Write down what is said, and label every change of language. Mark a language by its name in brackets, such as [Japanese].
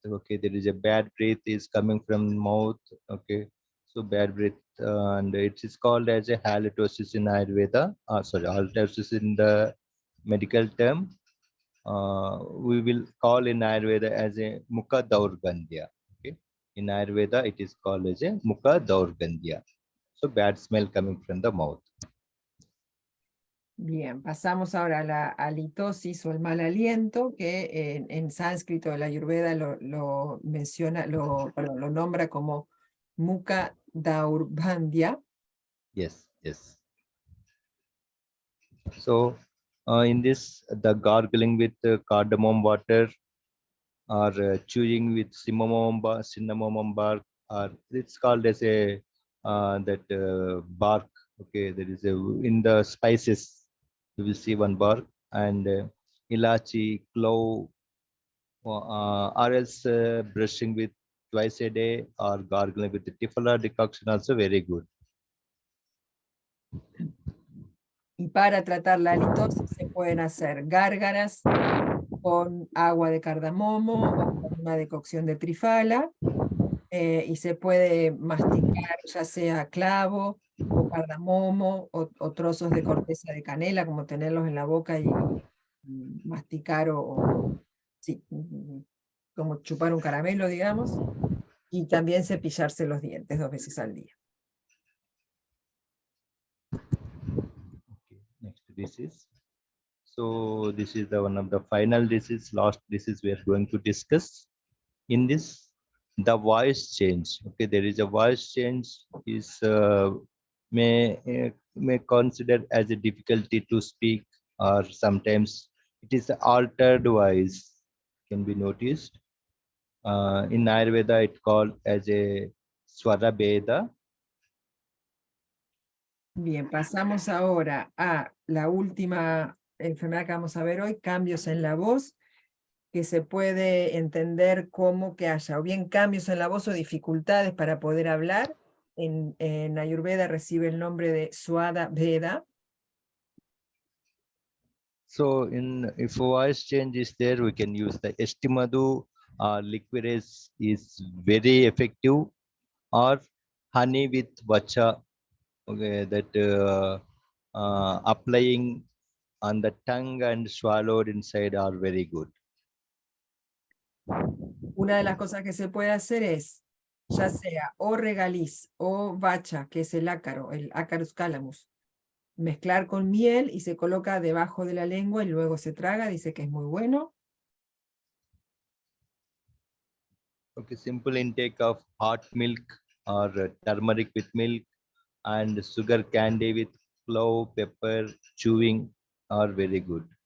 [English] Okay, there is a bad breath is coming from mouth. Okay, so bad breath, and it is called as a halitosis in Ayurveda. Sorry, halitosis in the medical term, we will call in Ayurveda as a Mukha Daurgandhya. Okay? In Ayurveda, it is called as a Mukha Daurgandhya. So bad smell coming from the mouth. [Spanish] Bien, pasamos ahora a la halitosis o el mal aliento, que en sánscrito de la Ayurveda lo menciona, perdón, lo nombra como Mukha Daurbandhya. [English] Yes, yes. So in this, the gargling with cardamom water, or chewing with cinnamon bark, or it's called as a bark. Okay, there is in the spices you will see one bark, and ilachi, clove, or else brushing with twice a day, or gargling with the tifala decoction, also very good. Y para tratar la halitosis se pueden hacer gárgaras con agua de cardamomo o con una decocción de trifala, y se puede masticar ya sea clavo o cardamomo o trozos de corteza de canela, como tenerlos en la boca y masticar sí, como chupar un caramelo, digamos, y también cepillarse los dientes 2 veces al día. Okay, next disease. So this is the one of the final disease, last disease we are going to discuss. In this, the voice change. Okay, there is a voice change is may consider as a difficulty to speak, or sometimes it is altered voice can be noticed. In Ayurveda, it called as a Swara Veda. [Spanish] Bien, pasamos ahora a la última enfermedad que vamos a ver hoy, cambios en la voz, que se puede entender como que haya o bien cambios en la voz o dificultades para poder hablar. En Ayurveda recibe el nombre de Swada Veda. [English] So if voice change is there, we can use the Estimadu liquid is very effective, or honey with vacha, okay, that applying on the tongue and swallowed inside are very good. [Spanish] Una de las cosas que se puede hacer es, ya sea o regaliz o vacha, que es el ácaro, el Acarus calamus, mezclar con miel y se coloca debajo de la lengua y luego se traga, dice que es muy bueno. [English] Okay, simple intake of hot milk or turmeric with milk and sugar candy with clove, pepper, chewing are very good.